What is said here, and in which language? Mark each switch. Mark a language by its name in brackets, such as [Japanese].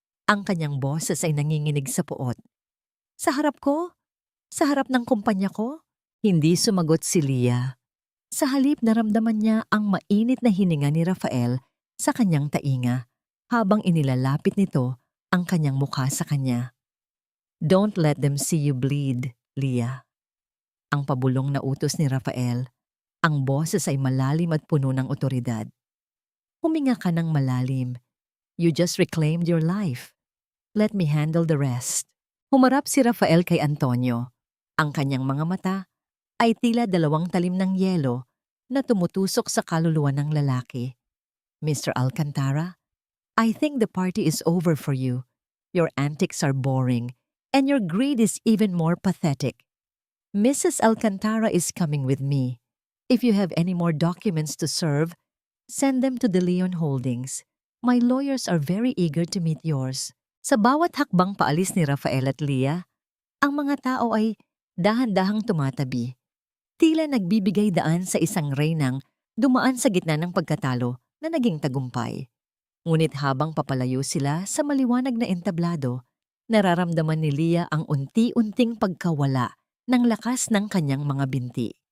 [Filipino] Ang kanyang boses ay nanginginig sa puot. Sa harap ko? Sa harap ng kumpanya ko? Hindi sumagot si Leah. Sa halip naramdaman niya ang mainit na hininga ni Rafael sa kanyang tainga habang inilalapit nito ang kanyang mukha sa kanya. [English] Don't let them see you bleed, Leah. [Filipino] Ang pabulong na utos ni Rafael. Ang boses ay malalim at puno ng otoridad. Huminga ka ng malalim. [English] You just reclaimed your life. Let me handle the rest. [Filipino] Humarap si Rafael kay Antonio. Ang kanyang mga mata ay tila dalawang talim ng yelo na tumutusok sa kaluluwa ng lalaki. [English] Mr. Alcantara, I think the party is over for you. Your antics are boring, and your greed is even more pathetic. Mrs. Alcantara is coming with me. If you have any more documents to serve, send them to De Leon Holdings. My lawyers are very eager to meet yours. [Filipino] Sa bawat hakbang paalis ni Rafael at Leah, ang mga tao ay dahan-dahang tumatabi. Tila nagbibigay daan sa isang reynang dumaan sa gitna ng pagkatalo na naging tagumpay. Ngunit habang papalayo sila sa maliwanag na entablado, nararamdaman ni Leah ang unti-unting pagkawala ng lakas ng kanyang mga binti.